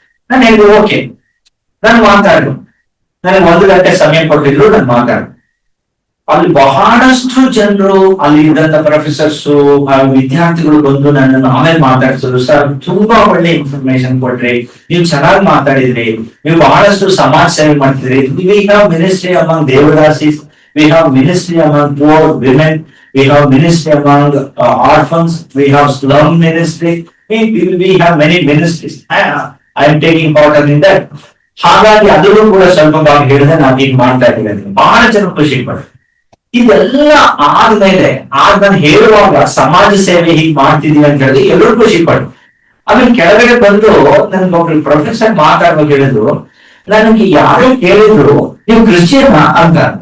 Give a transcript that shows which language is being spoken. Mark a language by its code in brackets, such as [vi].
[kn] ನಾನು ಹೇಳಿದೆ ಓಕೆ, ನಾನು ಮಾತಾಡು. ನನಗೆ 1 ಗಂಟೆ ಸಮಯ ಕೊಟ್ಟಿದ್ರು, ನಾನು ಮಾತಾಡು. ಅಲ್ಲಿ ಬಹಳಷ್ಟು ಜನರು, ಅಲ್ಲಿ ಇದ್ದಂತ ಪ್ರೊಫೆಸರ್ಸ್, ವಿದ್ಯಾರ್ಥಿಗಳು ಬಂದು ನನ್ನನ್ನು ಆಮೇಲೆ ಮಾತಾಡ್ಸಿದ್ರು. ಸರ್, ತುಂಬಾ ಒಳ್ಳೆ ಇನ್ಫಾರ್ಮೇಶನ್ ಕೊಟ್ರಿ, ನೀವು ಚೆನ್ನಾಗಿ ಮಾತಾಡಿದ್ರಿ, ನೀವು ಬಹಳಷ್ಟು ಸಮಾಜ ಸೇವೆ ಮಾಡ್ತಿದ್ರಿ. [en] We have ministry among devadasis, we have ministry among poor women, we have ministry among orphans, we have slum ministry, we have many ministries. I am taking part in that. [kn] ಹಾಗಾಗಿ ಅದನ್ನು ಕೂಡ ಸ್ವಲ್ಪ ಭಾಗ ಹೇಳಿದ್ರೆ ನಾವು ಈಗ ಮಾಡ್ತಾ ಇದ್ದೀವಿ. ಬಹಳ ಜನ ಖುಷಿ ಪಡ್ತಾರೆ. ಇದೆಲ್ಲ ಆದ್ಮೇಲೆ ನಾನು ಹೇಳುವಾಗ ಸಮಾಜ ಸೇವೆ ಹೀಗೆ ಮಾಡ್ತಿದೀವಿ ಅಂತ ಹೇಳಿ ಎಲ್ಲರೂ ಖುಷಿ ಪಡ್ತಾರೆ. ಆಮೇಲೆ ಕೆಳಗಡೆ ಬಂದು ನನ್ಗೊಬ್ರು ಪ್ರೊಫೆಸರ್ ಮಾತಾಡುವಾಗ ಹೇಳಿದ್ರು, ನನಗೆ ಯಾರು ಕೇಳಿದ್ರು ನೀವು ಕ್ರಿಶ್ಚಿಯನ್ ಅಂತ.